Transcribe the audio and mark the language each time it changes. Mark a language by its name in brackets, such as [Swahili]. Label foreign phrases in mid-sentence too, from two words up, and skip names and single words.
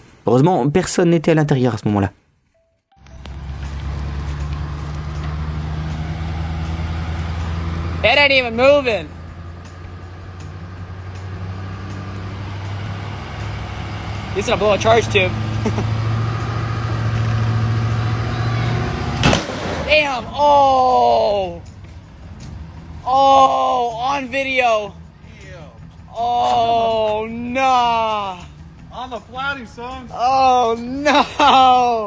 [French] Heureusement, personne n'était à l'intérieur à ce moment-là. [English] It ain't even moving. He's gonna blow a charge tube. Damn! Oh! Oh! On video. Oh no! On the flatty, son. Oh no!